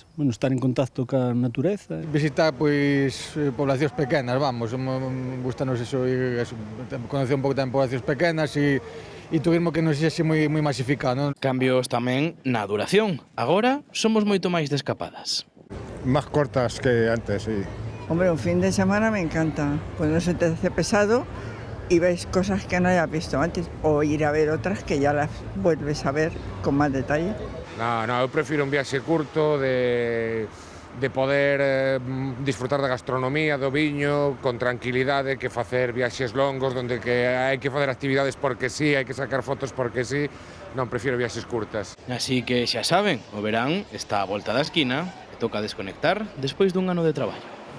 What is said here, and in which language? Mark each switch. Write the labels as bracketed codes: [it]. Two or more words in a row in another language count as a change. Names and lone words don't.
[gl] Bueno, estar en contacto ca natureza. Visitar, pois, poblacións pequenas, vamos, gustanos eso, conocer un pouco tamén poblacións pequenas e turismo que non sexa moi masificado. Cambios tamén na duración. Agora somos moito máis de escapadas. [es] Más cortas que antes, sí. Hombre, un fin de semana me encanta, pues no se te hace pesado y ves cosas que no hayas visto antes, o ir a ver otras que ya las vuelves a ver con más detalle. No, [gl] eu prefiro un viaxe curto de poder disfrutar da gastronomía, do viño, con tranquilidade, que facer viaxes longos, onde que hai que facer actividades porque sí, hai que sacar fotos porque sí. Non, prefiro viaxes curtas. Así que xa saben, o verán está a volta da esquina e toca desconectar despois dun ano de traballo.